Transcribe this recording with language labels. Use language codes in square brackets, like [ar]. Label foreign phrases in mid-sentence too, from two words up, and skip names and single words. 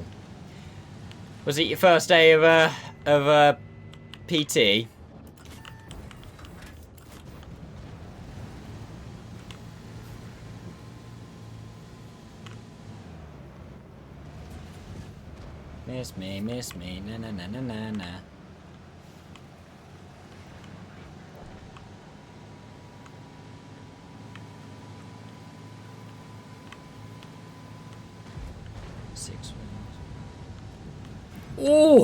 [en] Was it your first day of PT? Miss me, na na na na na na. Six wins. Oh!